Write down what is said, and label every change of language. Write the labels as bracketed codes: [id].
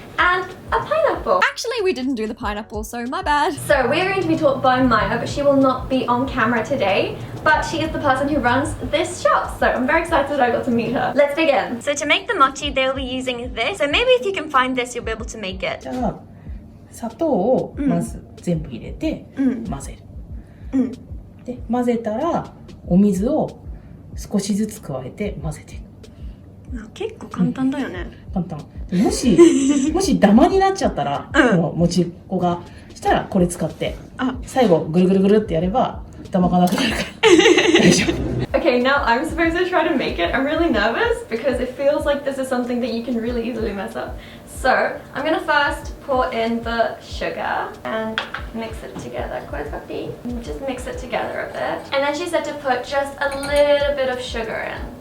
[en] And a pineapple. Actually, we didn't do the pineapple, so my bad. So we are going to be taught by Maya, but she will not be on camera today. But she is the person who runs this shop, so I'm very excited that I got to meet her. Let's begin. So to make the mochi, they'll be using this. So maybe if you can find this, you'll be able to make it. [ja] じゃあ砂糖をまず全部入れて混ぜる、で混ぜたらお水を少しずつ加えて混ぜていく。結構簡単だよね。簡単。でもしダマになっちゃったら、もうもち粉がしたらこれ使って最後ぐるぐるぐるってやればダマがなくなるから大丈夫。 [en] Okay, now I'm supposed to try to make it. I'm really nervous because it feels like this is something that you can really easily mess up. So I'm gonna first pour in the sugar and mix it together. Just mix it together a bit. And then she said to put just a little bit of sugar in.